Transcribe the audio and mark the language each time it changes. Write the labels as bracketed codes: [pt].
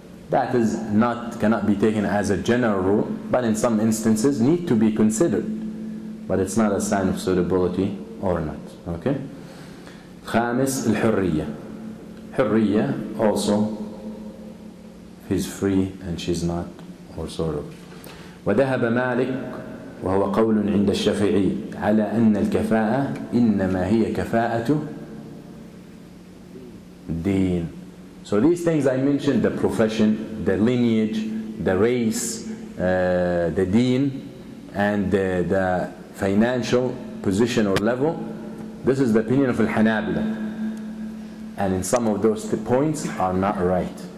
[en] That is cannot be taken as a general rule, but in some instances need to be considered. But it's not a sign of suitability or not. [ar] Okay? خامس الحرية. [en] حرية also, he's free and she's not, or sort of. [ar] وذهب مالك وهو قول عند الشافعي على أن الكفاءة إنما هي كفاءة دين. [en] So these things I mentioned, the profession, the lineage, the race, the deen, and the financial position or level, this is the opinion of Al-Hanabila. And in some of those points are not right.